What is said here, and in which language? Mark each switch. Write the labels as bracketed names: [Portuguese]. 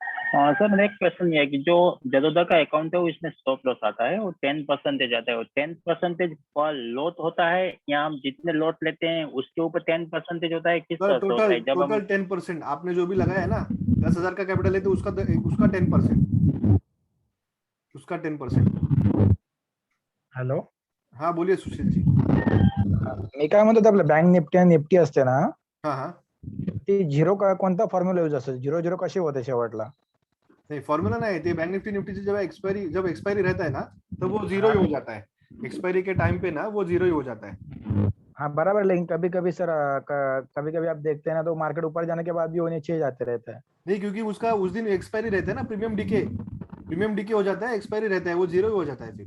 [Hindi] हाँ सर, मेरा एक क्वेश्चन ये है कि जो जदोदा का अकाउंट है वो इसमें स्टॉप लॉस आता है, वो 10% आता है, वो 10% पर लॉट होता है या हम जितने लॉट लेते हैं उसके ऊपर 10% होता है, किस सर तरह से होता टोटल है जब हम? टोटल 10%, आपने जो भी लगाया है ना, 10,000 का कैपिटल है तो उसका उसका 10%, उसका 10%। हॅलो, हाँ बोलिए सुशील जी। [Marathi] मी काय म्हणतो, आपलं बँक निफ्टी आणि निफ्टी असते ना, [Hindi] हाँ हाँ, [Marathi] ती झिरो का कोणता फॉर्म्युला यूज असतो, झिरो झिरो कशी होते शेवटला? [Hindi] नहीं फॉर्मूला नहीं है, बैंक निफ्टी निफ्टी से जब एक्सपायरी रहता है ना, तो वो जीरो ही हो जाता है। एक्सपायरी के टाइम पे ना वो जीरो ही हो जाता है। हाँ बराबर, लेकिन कभी कभी सर, कभी कभी आप देखते हैं ना, तो मार्केट ऊपर जाने के बाद भी वो नीचे जाते रहता है। नहीं, क्योंकि उसका उस दिन एक्सपायरी रहता है ना, प्रीमियम डीके हो जाता है, एक्सपायरी रहता है, वो जीरो ही हो जाता है फिर।